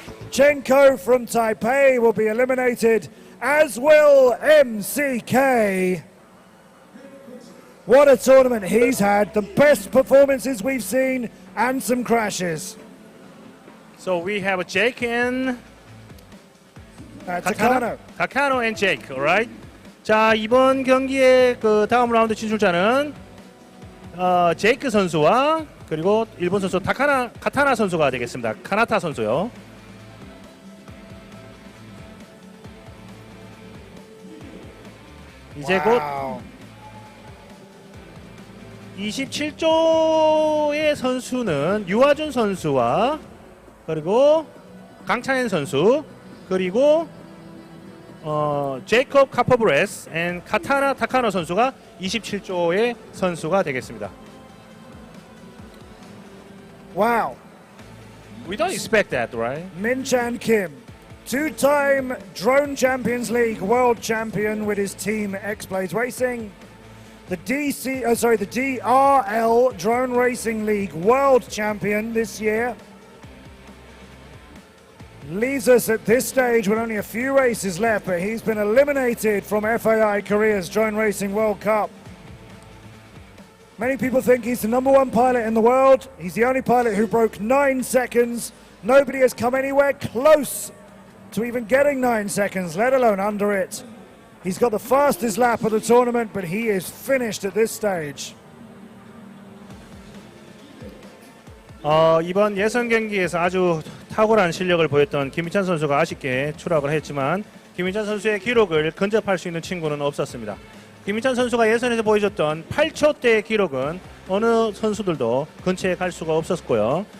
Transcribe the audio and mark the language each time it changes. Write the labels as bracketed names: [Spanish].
[English] Chenko from Taipei will be eliminated, as will MCK. What a tournament he's had. The best performances we've seen and some crashes. So we have Jake and Takano. Takano and Jake, alright? [Korean] 자, 이번 경기의 그 다음 라운드 진출자는 제이크 선수와 그리고 일본 선수 카타나 선수가 되겠습니다. 카나타 선수요. 이제 곧 [English] Wow. [Korean] 27조의 선수는 유아준 선수와 그리고 강창현 선수 그리고 제이콥 카퍼브레스 앤 카타나 타카노 선수가 27조의 선수가 되겠습니다. [English] Wow. We don't expect that, right? Min-Chan Kim, two-time Drone Champions League world champion with his team X-Blades Racing. The DRL Drone Racing League world champion this year. Leaves us at this stage with only a few races left, but he's been eliminated from FAI Korea's Drone Racing World Cup. Many people think he's the #1 pilot in the world. He's the only pilot who broke 9 seconds. Nobody has come anywhere close to even getting 9 seconds, let alone under it. He's got the fastest lap of the tournament, but he is finished at this stage. [Korean] 이번 예선 경기에서 아주 탁월한 실력을 보였던 김희찬 선수가 아쉽게 추락을 했지만 김희찬 선수의 기록을 근접할 수 있는 친구는 없었습니다. 김희찬 선수가 예선에서 보여줬던 8초대의 기록은 어느 선수들도 근처에 갈 수가 없었고요.